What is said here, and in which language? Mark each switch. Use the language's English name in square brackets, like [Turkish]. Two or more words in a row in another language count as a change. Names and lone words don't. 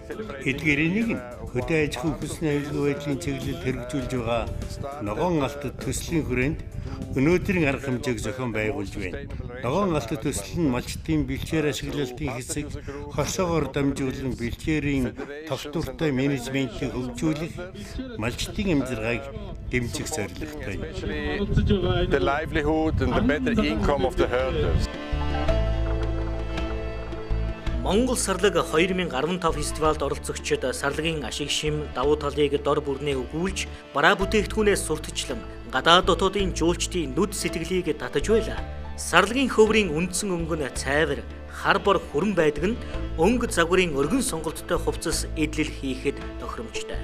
[Mongolian] Эдгээр энийг хөдөө аж ахуйн хүнсний аюулгүй байдлын чиглэлд хэрэгжүүлж байгаа ногоон алт төслийн хүрээнд өнөөдрийн арга хэмжээг зохион байгуулж байна. Ногоон алт төсөл нь малчдын бэлчээр ашиглалтын хэсэг хорсоогоор дамжуулан бэлчээрийн тогтвортой менежментийг хөгжүүлэх, малчдын амжиргааг дэмжих зорилготой. [English] The livelihood and the better income of the herders. [Mongolian] Монгол сарлаг 2015 фестивалд оролцогчид сарлагын ашиг шим давуу талыг дор бүрнээ өгүүлж, бараа бүтээгдэхүүнээс сурталчлан гадаад дотоодын жуулчдын нүд сэтгэлийг татаж байлаа. Сарлагын хөврийн үндсэн өнгө нь цайвар, хар бор хүрэн байдаг нь өнгө загварын өргөн сонголттой хувцас эдлэл хийхэд тохиромжтой.